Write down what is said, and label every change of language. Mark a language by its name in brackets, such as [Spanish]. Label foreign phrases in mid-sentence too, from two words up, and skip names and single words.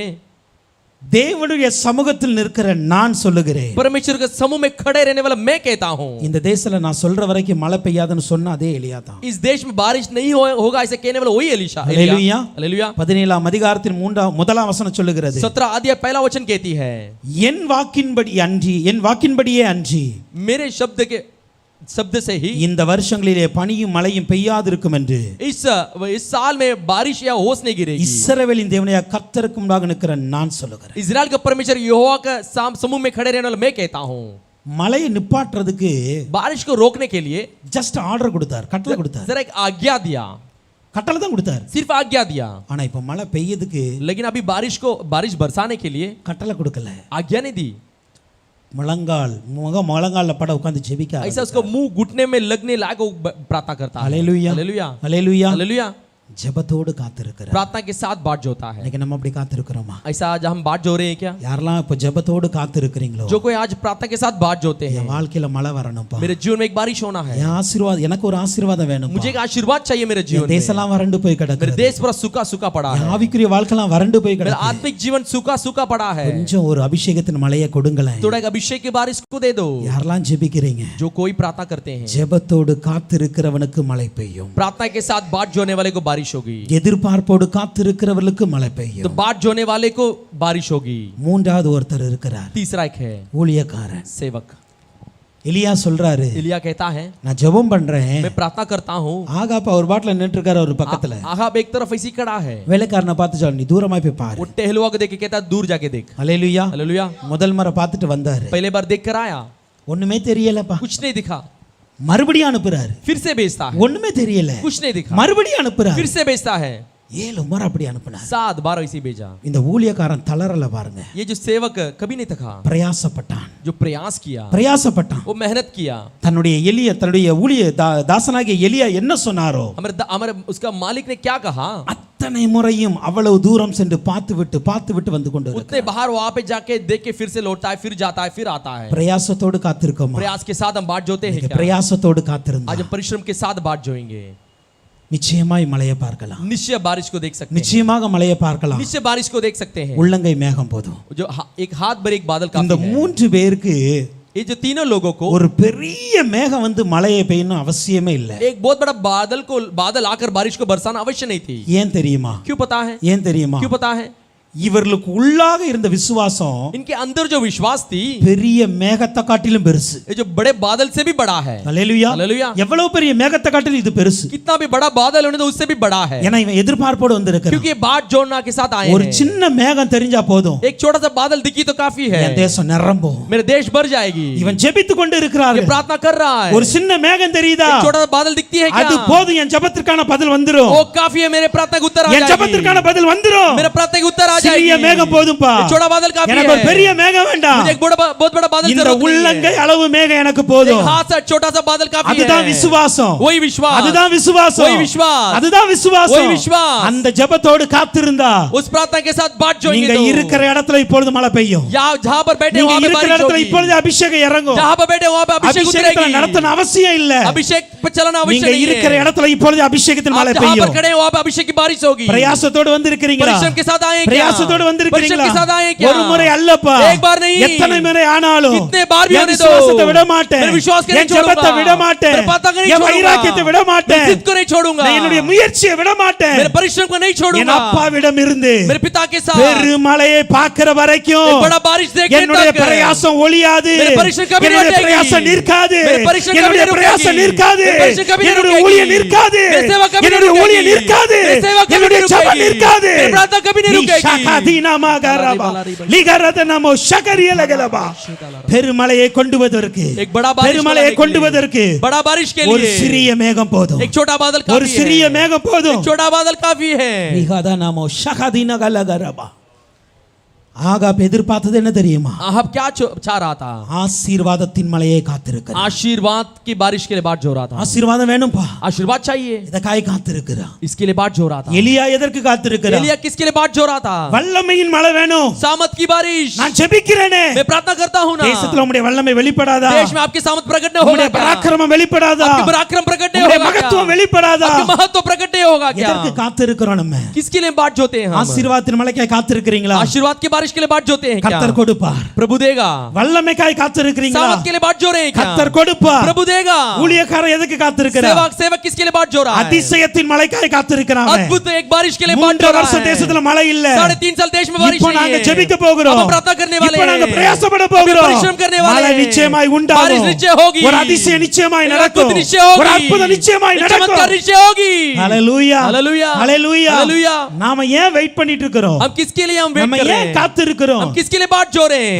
[Tamil] தேவனுடைய சமூகத்தில் நிற்கிற நான் சொல்லுகிறேன், [Hindi] परमेश्वर के समूह में खड़े रहने वाला मैं कहता हूँ, [Tamil] இந்த தேசத்துல நான் சொல்ற வரைக்கும் மழை பெய்யாதுன்னு சொன்ன அதே எலியா தான். [Hindi] इस देश में बारिश नहीं होगा ऐसे कहने वाला वही एलिशा. [Tamil] ஹalleluya. [Hindi] हालेलुया. [Tamil] 17ஆம் அதிகாரத்தின் 1ஆம் வசனம் சொல்லுகிறது, [Hindi] 17 अध्याय पहला वचन कहती है, [Tamil] என் வாக்கின்படியே அன்றி [Hindi] मेरे शब्द से ही [Tamil] இந்த வருஷங்களிலே பனியும் மழையும் பெய்யாதிருக்கும் என்று [Hindi] इस साल में बारिश या ओस नहीं गिरेगी. [Tamil] இஸ்ரவேலின் தேவனாகிய கர்த்தருக்கு முன்பாக நிற்கிற நான் சொல்லுகிறேன். [Hindi] इजराइल का परमेश्वर यहोवा का समूह में खड़े रहने वाला मैं कहता हूँ. [Tamil] மழையை நிப்பாட்டுறதுக்கு [Hindi] बारिश को रोकने के लिए [English] just order [Tamil] கொடுத்தார், கட்டளை கொடுத்தார். [Hindi] जरा एक आज्ञा दिया, [Tamil] கட்டளை தான் கொடுத்தார். [Hindi] सिर्फ आज्ञा दिया. [Tamil] ஆனா இப்ப மழை பெய்யதுக்கு [Hindi] लेकिन अभी बारिश बरसाने के लिए [Tamil] கட்டளை கொடுக்கல. [Hindi] आज्ञा नहीं दी. [Tamil] முழங்கால்ல பட உட்கார்ந்து ஜெபிக்க [Hindi] ऐसा उसको मुंह घुटने में लगने लायक वो प्रार्थना करता है. [Tamil] ஹalleluya. [Hindi] हालेलुया. [Tamil] ஹalleluya. [Hindi] हालेलुया. [Tamil] ஜெபத்தோடு காத்திருக்கிறார். [Hindi] प्रार्थना के साथ बाट जोता है. [Tamil] இன்னைக்கு நம்ம அப்படி காத்திருக்கிறோமா? [Hindi] ऐसा आज हम बाट जो रहे हैं क्या? [Tamil] யாரெல்லாம் இப்ப ஜெபத்தோடு காத்திருக்கிறீங்களோ, [Hindi] जो कोई आज प्रार्थना के साथ बाट जोते हैं, [Tamil] என் வாழ்க்கையில மழை வரணும்ப்பா. [Hindi] मेरे जीवन में एक बारिश होना है. [Tamil] என் ஆசீர்வாதம், எனக்கு ஒரு ஆசீர்வாதம் வேணும். [Hindi] मुझे एक आशीर्वाद चाहिए मेरे जीवन में. [Tamil] தேசம்லாம் வறண்டு போய் [Hindi] मेरे [Tamil] கிடக்குது. [Hindi] देश पूरा सूखा सूखा पड़ा है. [Tamil] என் ஆவிக்குரிய வாழ்க்கைலாம் வறண்டு போய் [Hindi] मेरा [Tamil] கிடக்குது. [Hindi] आत्मिक जीवन सूखा सूखा पड़ा है. [Tamil] கொஞ்சம் ஒரு அபிஷேகத்தின் மழையை கொடுங்களேன். [Hindi] थोड़ा एक अभिषेक की बारिश को दे दो. [Tamil] யாரெல்லாம் ஜெபிக்கிறீங்க, [Hindi] जो कोई प्रार्थना करते हैं, [Tamil] ஜெபத்தோடு காத்திருக்கிறவனுக்கு மழை பெய்யும். [Hindi] प्रार्थना के साथ बाट जोने वाले को बारिश बारिश होगी, [Tamil] எதிர்பார்ப்போடு காத்திருக்கிறவர்களுக்கு மழை [Hindi] तो [Tamil] பெய்யும். [Hindi] बाट जोने वाले को बारिश होगी। [Tamil] மூன்றாவது ஒருத்தர் இருக்கிறார், [Hindi] तीसरा एक है [Tamil] ஊழியக்காரன். [Hindi] सेवक। [Tamil] எலியா சொல்றாரு, [Hindi] एलिया कहता है [Tamil] நான் ஜெபம் பண்றேன். [Hindi] मैं प्रार्थना करता हूँ। [Tamil] ஆகாப் அவர் பாட்டுல நின்று இருக்காரு ஒரு பக்கத்துல. [Hindi] आहाब एक तरफ ऐसी खड़ा है, [Tamil] வேலைக்காரனை பார்த்து சொல்ல, நீ தூரமா போய் பாரு. [Hindi] वो टहलुआ को देख के कहता है दूर जाके देख। [Tamil] அல்லேலூயா. [Hindi] हालेलुया। [Tamil] முதல் முறை பார்த்துட்டு வந்தாரு, [Hindi] पहले बार देख कर आया, [Tamil] ஒண்ணுமே தெரியலப்பா. [Hindi] कुछ नहीं दिखा, [Tamil] மறுபடியும் அனுப்புறாரு, [Hindi] फिर से भेजता है, [Tamil] ஒண்ணுமே தெரியல. [Hindi] कुछ नहीं दिखा, [Tamil] மறுபடியும் அனுப்புறாரு, [Hindi] फिर से भेजता है, [Tamil] 7 முறை அப்படி அனுப்புனார். [Hindi] 7 बार ऐसे भेजा। [Tamil] இந்த ஊழியக்காரன் தளரல பாருங்க. [Hindi] ये जो सेवक कभी नहीं थका, [Tamil] பிரயாசப்பட்டான், [Hindi] जो प्रयास किया, [Tamil] பிரயாசப்பட்டான். [Hindi] वो मेहनत किया। [Tamil] தன்னுடைய ஊழிய தாசனாகிய எலியா என்ன சொன்னாரோ [Hindi] हमारे उसका मालिक ने क्या कहा, [Tamil] அத்தனை முறையும் அவ்வளவு தூரம் சென்று பார்த்து விட்டு வந்து கொண்டு [Hindi] उतने बाहर वहां पे जाके देख के फिर से लौटता है, फिर जाता है, फिर आता है। [Tamil] பிரயாசத்தோடு காத்திருக்கோமா? [Hindi] प्रयास के साथ हम बाट जोते हैं क्या? [Tamil] பிரயாசத்தோடு காத்திருந்தா [Hindi] आज हम परिश्रम के साथ बाट जोएंगे, [Tamil] நிச்சயமாய் மழையை பார்க்கலாம். [Hindi] निश्चय बारिश को देख सकते हैं, [Tamil] நிச்சயமாக மழையை பார்க்கலாம். [Hindi] निश्चय बारिश को देख सकते हैं। [Tamil] உள்ளங்கை மேகம் போதும். [Hindi] जो एक हाथ भर एक बादल [Tamil] இந்த [Hindi] काफी है। [Tamil] 3 பேருக்கு [Hindi] ये जो तीनों लोगों को [Tamil] ஒரு பெரிய மேகம் வந்து மழையை பெய்யணும் அவசியமே இல்லை. [Hindi] एक बहुत बड़ा बादल आकर बारिश को बरसाना अवश्य नहीं थी। [Tamil] ஏன் தெரியுமா? [Hindi] क्यों पता है? [Tamil] ஏன் தெரியுமா? [Hindi] क्यों पता है? [Tamil] இவர்களுக்கு உள்ளாக இருந்த விசுவாசம் [Hindi] इनके अंदर जो विश्वास थी, [Tamil] பெரிய மேகத்தை காட்டிலும் பெருசு. [Hindi] ये जो बड़े बादल से भी बड़ा है। [Tamil] அல்லேலூயா. [Hindi] हालेलुया। [Tamil] எவ்வளவு பெரிய மேகத்தை காட்டிலும் இது பெருசு. [Hindi] कितना भी बड़ा बादल होने तो उससे भी बड़ा है, [Tamil] ஏன்னா இவன் எதிர்பார்ப்போடு வந்திருக்கிறான். [Hindi] क्योंकि बाट जोड़ना के साथ आए [Tamil] ஒரு [Hindi] हैं। [Tamil] சின்ன மேகம் தெரிஞ்சா போதும், [Hindi] एक छोटा सा बादल दिखी तो काफी है, [Tamil] என் தேசம் நிரம்பும். [Hindi] मेरे देश भर जाएगी। [Tamil] இவன் ஜெபித்துக் கொண்டு [Hindi] ये [Tamil] இருக்கிறார்கள். [Hindi] प्रार्थना कर रहा है, [Tamil] ஒரு சின்ன மேகம் தெரியுதா? [Hindi] एक छोटा सा बादल दिखती है [Tamil] அது [Hindi] क्या? [Tamil] போதும், என் ஜெபத்திற்கான பதில் வந்துரும். [Hindi] वो काफी है, मेरे प्रार्थना का उत्तर आ [Tamil] என் [Hindi] जाएगी, [Tamil] ஜெபத்திற்கான பதில் வந்துரும். [Hindi] मेरे प्रार्थना का उत्तर आ [Tamil] சிறிய [Hindi] जाएगी। [Tamil] மேகம் போதும்பா, [Hindi] एक छोटा बादल काफी [Tamil] எனக்கு ஒரு [Hindi] है, [Tamil] பெரிய மேகம் வேண்டாம். [Hindi] मुझे एक बहुत बड़ा बादल [Tamil] இந்த [Hindi] जरूरत नहीं [Tamil] உள்ளங்கை [Hindi] है। [Tamil] அளவு மேகம் எனக்கு [Hindi] एक [Tamil] போதும். [Hindi] हाथ से छोटा सा बादल काफी [Tamil] அதுதான் [Hindi] है। [Tamil] விசுவாசம். [Hindi] वही विश्वास, [Tamil] அதுதான் விசுவாசம். [Hindi] वही विश्वास, [Tamil] அதுதான் விசுவாசம். [Hindi] वही विश्वास। [Tamil] அந்த ஜெபத்தோடு காத்திருந்தா [Hindi] उस प्रार्थना के साथ बाट जोएंगे [Tamil] நீங்க இருக்கிற இடத்துல இப்பொழுது மழை பெய்யும். [Hindi] जहाँ पर बैठे [Tamil] நீங்க [Hindi] वहाँ पे [Tamil] இருக்கிற [Hindi] बारिश [Tamil] இடத்துல [Hindi] होगी, [Tamil] இப்பொழுது அபிஷேகம் இறங்கும். [Hindi] जहाँ पर बैठे वहाँ पे अभिषेक [Tamil] அபிஷேகத்தை [Hindi] उतरेगी, [Tamil] நடத்தணும் அவசியம் இல்ல. [Hindi] अभिषेक पे चलना आवश्यक [Tamil] நீங்க [Hindi] नहीं [Tamil] இருக்கிற [Hindi] है। [Tamil] இடத்துல இப்பொழுது அபிஷேகத்தின் [Hindi] आप [Tamil] மழை [Hindi] जहाँ पर [Tamil] பெய்யும். [Hindi] खड़े हैं वहाँ पे अभिषेक की बारिश होगी। [Tamil] பிரயாசத்தோடு வந்திருக்கிறீங்களா? [Hindi] परिश्रम के साथ आए क्या? [Tamil] பிரயாசத்தோடு [Hindi] परिश्रम [Tamil] வந்திருக்கிறீங்களா? [Hindi] के साथ आए क्या? [Tamil] ஒரு முறை அல்லப்பா, [Hindi] एक बार नहीं, [Tamil] எத்தனை முறை ஆனாலும் [Hindi] कितने बार भी [Tamil] என் [Hindi] होने दो, [Tamil] விசுவாசத்தை விட மாட்டேன், [Hindi] मेरे विश्वास को नहीं [Tamil] என் ஜெபத்தை [Hindi] छोड़ूंगा, [Tamil] விட மாட்டேன், [Hindi] मेरे प्रार्थना को नहीं [Tamil] என் [Hindi] छोड़ूंगा, [Tamil] வைராக்கியத்தை விட மாட்டேன், [Hindi] मेरे जिद को नहीं छोड़ूंगा, [Tamil] நான் என்னுடைய முயற்சியை விட மாட்டேன். [Hindi] मेरे परिश्रम को नहीं [Tamil] என் [Hindi] छोड़ूंगा, [Tamil] அப்பாவிடம் இருந்து [Hindi] मेरे पिता के साथ [Tamil] பெருமழையை பார்க்கிற வரைக்கும் [Hindi] एक बड़ा बारिश देखने [Tamil] என்னுடைய [Hindi] तक [Tamil] பிரயாசம் ஒளியாது, [Hindi] मेरे परिश्रम कभी नहीं [Tamil] என்னுடைய [Hindi] हटेगी, [Tamil] பிரயாசம் நிற்காது, [Hindi] मेरे परिश्रम कभी [Tamil] என்னுடைய [Hindi] नहीं [Tamil] பிரயாசம் [Hindi] रुकेगी, [Tamil] நிற்காது, [Hindi] मेरे परिश्रम कभी नहीं [Tamil] என்னுடைய [Hindi] रुकेगी, [Tamil] ஊழியம் நிற்காது, [Hindi] मेरे सेवा कभी नहीं [Tamil] என்னுடைய ஊழியம் [Hindi] रुकेगी, [Tamil] நிற்காது, [Hindi] मेरे सेवा कभी [Tamil] என்னுடைய [Hindi] नहीं [Tamil] ஜெபம் [Hindi] रुकेगी, [Tamil] நிற்காது. [Hindi] मेरे प्रार्थना कभी नहीं [Tamil] நீ [Hindi] रुकेगी। ஷகதீனமாகரபா, லிகரதனமோ ஷகரியலகலபா. [Tamil] பெருமழையை கொண்டு வருவதற்கு, [Hindi] एक बड़ा बारिश [Tamil] பெருமழையை கொண்டு வருவதற்கு [Hindi] बड़ा बारिश के [Tamil] ஒரு [Hindi] लिए [Tamil] சிறிய மேகம் போதும், [Hindi] एक छोटा बादल [Tamil] ஒரு [Hindi] काफी [Tamil] சிறிய [Hindi] है, [Tamil] மேகம் போதும். [Hindi] एक छोटा बादल काफी है। லிகரதனமோ ஷகதீனகலகரபா. [Tamil] ஆகாப் எதிர்பார்த்தது என்ன தெரியுமா? [Hindi] आप क्या चाह रहा था? [Tamil] ஆசீர்வாதத்தின் மழையை காத்திருக்கிறார். [Hindi] आशीर्वाद की बारिश के लिए बाट जो रहा था। [Tamil] ஆசீர்வாதம் வேணும்பா, [Hindi] आशीर्वाद चाहिए, [Tamil] இதற்காக காத்திருக்கிறார். [Hindi] इसके लिए बाट जो रहा था। [Tamil] எலியா எதற்கு காத்திருக்கிறார்? [Hindi] एलिया किसके लिए बाट जो रहा था? [Tamil] வல்லமையின் மழை வேணும். [Hindi] सामत की बारिश, [Tamil] நான் ஜெபிக்கிறேனே, [Hindi] मैं प्रार्थना करता हूँ ना, [Tamil] தேசத்துல உம்முடைய வல்லமை வெளிப்படாதா? [Hindi] देश में आपकी सामत प्रकट नहीं होगा [Tamil] உம்முடைய [Hindi] क्या? [Tamil] பராக்கிரமம் வெளிப்படாதா? [Hindi] आपकी पराक्रम प्रकट नहीं [Tamil] உம்முடைய [Hindi] होगा क्या? [Tamil] மகத்துவம் வெளிப்படாதா? [Hindi] आपके महत्व प्रकट नहीं होगा क्या? [Tamil] எதற்கு காத்திருக்கிறோம் நம்ம? [Hindi] किसके लिए बाट जोते हैं हम? [Tamil] ஆசீர்வாதத்தின் மழைக்காய் காத்திருக்கிறீங்களா? [Hindi] आशीर्वाद की बारिश के लिए बाट जोते हैं क्या? [Tamil] கர்த்தர் கொடுப்பார். [Hindi] प्रभु देगा। [Tamil] வல்லமைக்காய் காத்திருக்கிறீங்களா? [Hindi] सामत के लिए बाट जो रहे हैं क्या? [Tamil] கர்த்தர் கொடுப்பார். [Hindi] प्रभु देगा। [Tamil] ஊழியக்காரர் எதுக்கு காத்திருக்கிறார்? [Hindi] सेवक किसके लिए बाट जो रहा है? [Tamil] அதிசயத்தின் மழைக்காய் காத்திருக்கிறான். [Hindi] अद्भुत एक बारिश के लिए बाट [Tamil] 3 [Hindi] जो रहा [Tamil] வருஷ [Hindi] है। [Tamil] தேசத்துல மழை இல்ல. [Hindi] 3.5 साल देश में बारिश [Tamil] இப்போ [Hindi] नहीं [Tamil] நாங்க [Hindi] है। [Tamil] ஜெபிக்க போகிறோம். [Hindi] अब हम प्रार्थना करने वाले [Tamil] இப்போ [Hindi] हैं। [Tamil] நாங்க பிரயாசப்பட [Hindi] अभी [Tamil] போகிறோம். [Hindi] परिश्रम करने वाले [Tamil] மழை [Hindi] हैं। [Tamil] நிச்சயமாய் [Hindi] बारिश [Tamil] உண்டாகும். [Hindi] निश्चय होगी। [Tamil] ஒரு அதிசயம் நிச்சயமாய் [Hindi] एक [Tamil] நடக்கும். [Hindi] अद्भुत निश्चय होगी। [Tamil] ஒரு அற்புதம் நிச்சயமாய் [Hindi] एक [Tamil] நடக்கும். [Hindi] चमत्कार निश्चय होगी। [Tamil] ஹalleluya, [Hindi] हालेलुया, [Tamil] ஹalleluya. [Hindi] हालेलुया। [Tamil] நாம ஏன் வெயிட் பண்ணிட்டு இருக்கிறோம்? [Hindi] हम किसके लिए हम वेट [Tamil] நம்ம [Hindi] कर रहे [Tamil] ஏன் [Hindi] हैं? [Tamil] காத்திருக்கிறோம்? [Hindi] हम किसके लिए बाट जो रहे हैं?